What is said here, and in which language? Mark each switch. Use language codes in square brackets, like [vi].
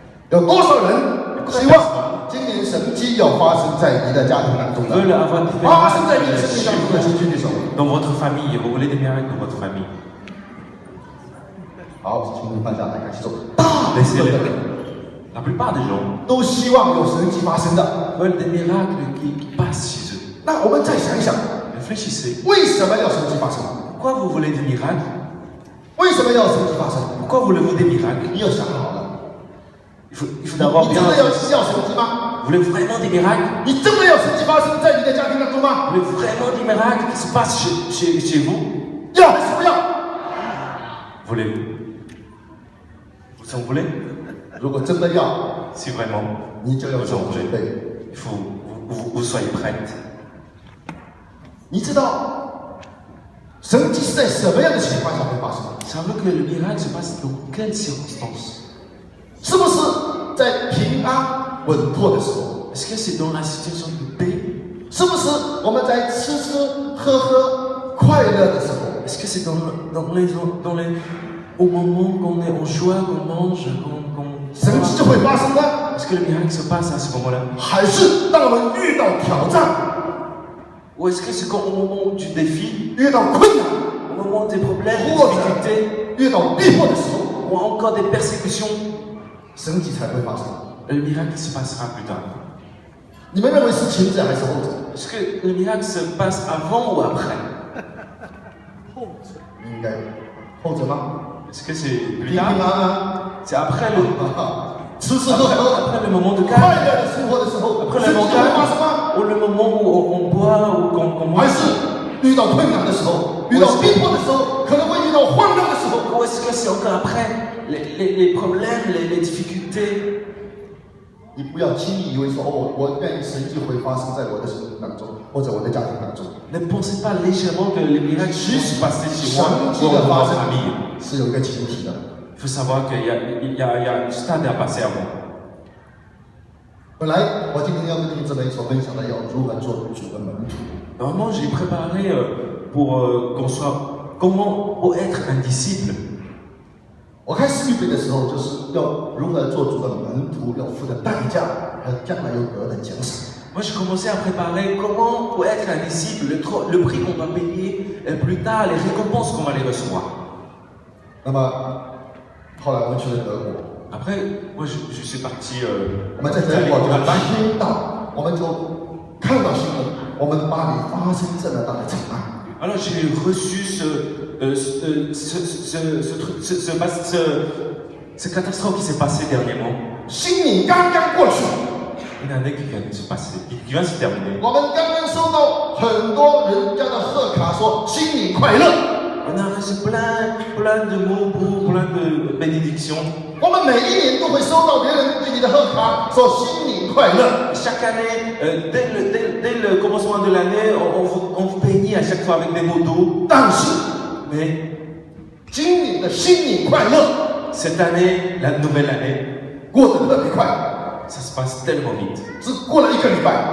[zh] 有多少人希望今年神迹要发生在你的家庭当中的？ [fr] Veulent avoir des [zh] 发生在你的 [fr] miracles [zh] 生命当中的，请举举手。 [fr] dans votre famille. Vous voulez des miracles dans votre famille? [zh] 好，请你放下来，感谢主。大部 [fr] Laissez-les. [zh] 分的人 [fr] La plupart des gens [zh] 都希望有神迹发生的。 [fr] veulent des miracles qui passent chez eux. [zh] 那我们再想一想， [fr] Réfléchissez. [zh] 为什么要神迹发生？ [fr] Pourquoi vous voulez des miracles? [zh] 为什么要神迹发生？ [fr] Pourquoi voulez-vous des miracles? [zh] 你要想好了。 [fr] Il faut d'abord [zh] 你 [fr] bien [zh] 真的要 [fr] réfléchir. [zh] 神迹吗？ [fr] Vous voulez vraiment des miracles? [zh] 你真的要神迹发生在你的家庭当中吗？ [fr] Vous voulez vraiment des miracles qui se passent chez vous? [zh] 要还是不要？ [fr] Voulez-vous? Vous en voulez? [zh] 如果真的要， [fr] Si vraiment [zh] 你就要 [fr] vous [zh] 做 [fr] en [zh] 准 [fr] voulez, [zh] 备。 [fr] il faut que vous soyez prête. [zh] 你知道神迹是在什么样的情况下会发生？ [fr] Ça veut que le miracle se passe dans quelles circonstances? [zh] 是不是在平安稳妥的时候？ [fr] Est-ce que c'est dans la situation de paix? [zh] 是不是我们在吃吃喝喝快乐的时候？ [fr] Est-ce que c'est au moment qu'on est en joie, qu'on mange, qu'on [zh] 神迹就会发生呢？ [fr] Est-ce que le miracle se passe à ce moment-là? [zh] 还是当我们遇到挑战、 [fr] Ou est-ce que c'est au moment du défi, [zh] 遇到困难、 [fr] au moment des problèmes, des [zh] 或者 [fr] difficultés, [zh] 遇到逼迫的时候， [fr] ou encore des persécutions, [zh] 神迹才会发生？ [fr] le miracle se passera plus tard? [zh] 你们认为是前者还是后者？ [fr] Est-ce que le miracle se passe avant ou après? [zh] 应该后者吗？ [fr] Est-ce que c'est [zh] 平 [fr] plus [zh] 平安 [fr] tard? [zh] 安、 [fr] C'est après le [zh] 吃吃喝喝、 [fr] après le moment de [zh] 快 [fr] calme, [zh] 乐的生活的时候， [fr] après [zh] 神 [fr] le [zh] 迹就会发生吗？ [fr] calme, ou le moment où on boit ou qu'on [zh] 还 [fr] mange? [zh] 是遇到困难的时候、遇到逼迫的时候，可能会遇到患难的时候？ [fr] Ou est-ce que c'est encore après les problèmes, les difficultés? [zh] 你不要轻易以为说我愿意神迹会发生在我的生命当中，或者我的家庭当中。 [fr] Ne pensez pas légèrement que les miracles vont se passer chez moi [zh] 神迹 [fr] ou [zh] 的 [fr] dans [zh] 发 [fr] ma [zh] 生 [fr] famille. [zh] 是有一个前提的。 [fr] Il faut savoir qu'il y a un stade à passer avant. [zh] 本来我今天要跟弟兄姊妹所分享的，要如何做主的门徒。 [fr] Normalement, j'ai préparé pour qu'on soit comment pour être un disciple. [zh] 我开始预备的时候，就是要如何做主的门徒，要付的代价和将来有得的奖赏。 [fr] Moi, j'ai commencé à préparer comment pour être un disciple, le prix qu'on va payer plus tard, les récompenses qu'on va les recevoir. [zh] 那么后来我们去了德国， [fr] Après, moi, je suis parti [zh] 我们在德 [fr] aller [zh] 国 [fr] en [zh] 就 [fr] Allemagne. [zh] 听到，我们就看到新闻，我们巴黎发生这么大的惨案。 [fr] Alors j'ai reçu ce catastrophe qui s'est passé dernièrement. [zh] 新年刚刚过去， [fr] Une année qui vient de se passer, qui vient de se terminer. [zh] 我们刚刚收到很多人家的贺卡，说新年快乐。 [fr] On a reçu plein de mots beaux, plein de bénédictions. [zh] 我们每一年都会收到别人对你的贺卡，说新年快乐。 [fr] Chaque année, dès le commencement de l'année, on vous bénit à chaque fois avec des mots doux. [zh] 但是 [fr] Mais [zh] 今年的新年快乐 [fr] cette année, la nouvelle année, [zh] 过得特别快， [fr] ça se passe tellement vite. [zh] 只过了1个礼拜，